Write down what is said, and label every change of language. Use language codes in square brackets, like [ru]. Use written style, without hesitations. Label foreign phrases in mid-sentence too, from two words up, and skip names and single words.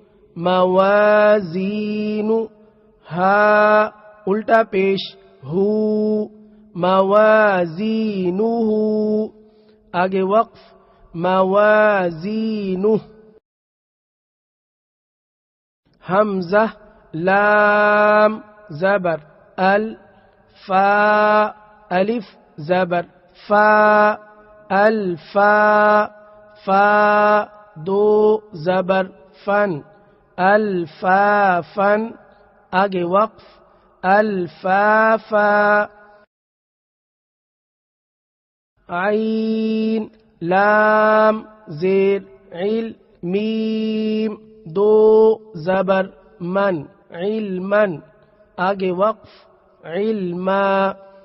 [ur] موازین ہا الٹا پیش ہو موازینہ آگے وقف موازینہ حمزہ لام زبر ال فا الف زبر فا الفا فا دو زبر فن الفا فن آگے وقف الفافا عین لام زیر عل میم دو زبر من علمن آگے وقف علما